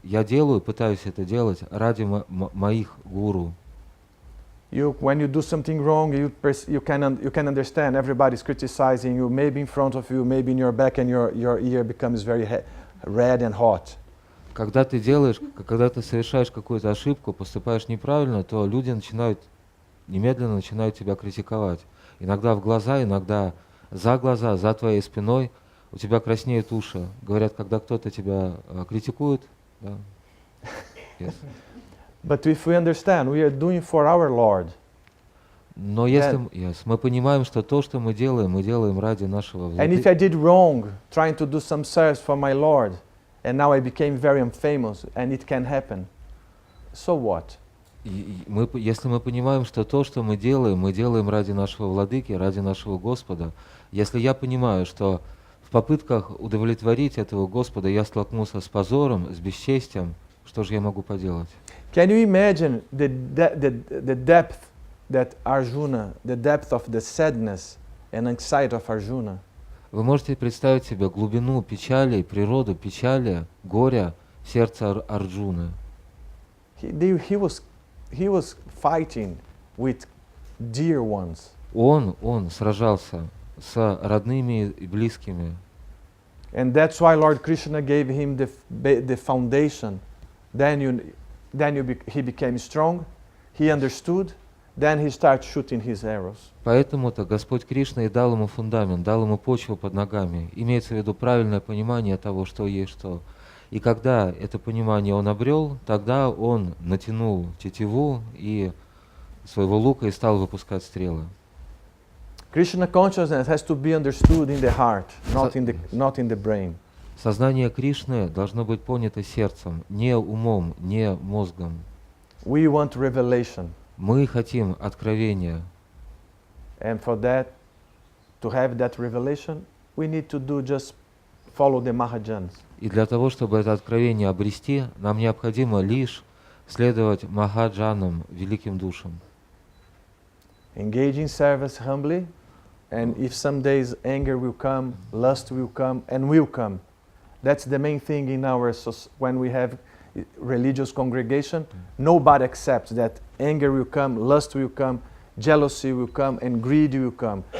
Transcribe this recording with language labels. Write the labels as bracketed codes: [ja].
[ru] Я пытаюсь это делать ради моих гуру. [en] When you do something wrong, you can understand everybody's criticizing you, maybe in front of you, maybe in your back, and your ear becomes very red and hot. [ru] Когда ты совершаешь какую-то ошибку, поступаешь неправильно, то люди немедленно начинают тебя критиковать. Иногда в глаза, иногда за глаза, за твоей спиной. У тебя краснеют уши. Говорят, когда кто-то тебя критикует. Да. [en] Yes. But if we understand, we are doing for our Lord. [ru] Но если мы понимаем, что то, что мы делаем ради нашего [en] And if [ru] Владыки. [en] I did wrong, trying to do some service for my Lord, and now I became very unfamous, and it can happen, so what? [ru] Если мы понимаем, что то, что мы делаем ради нашего Владыки, ради нашего Господа, если я понимаю, что в попытках удовлетворить этого Господа я столкнулся с позором, с бесчестием, что же я могу поделать? [en] Can you imagine the depth that Arjuna, the depth of the sadness and anxiety of Arjuna? [ru] Вы можете представить себе глубину печали, природу печали, горя в сердце Арджуны. [en] He was fighting with dear ones. [ru] Он сражался с родными и близкими. [en] And that's why Lord Krishna gave him the foundation. He became strong, he understood, then he started shooting his arrows. [ru] Поэтому-то Господь Кришна и дал ему фундамент, дал ему почву под ногами. Имеется в виду правильное понимание того, что есть что. И когда это понимание он обрел, тогда он натянул тетиву и своего лука и стал выпускать стрелы. [en] Krishna consciousness has to be understood in the heart, not in the brain. [ru] Сознание Кришны должно быть понято сердцем, не умом, не мозгом. [en] We want revelation. [ru] Мы хотим откровения. [en] And for that, to have that revelation, we need to do just follow the Mahajans. [ru] И для того, чтобы это откровение обрести, нам необходимо лишь следовать Махаджанам, великим душам. [en] Engage in service humbly, and if some days anger will come, lust will come, and will come. That's the main thing in our when we have religious congregation. Nobody accepts that anger will come, lust will come, jealousy will come, and greed will come.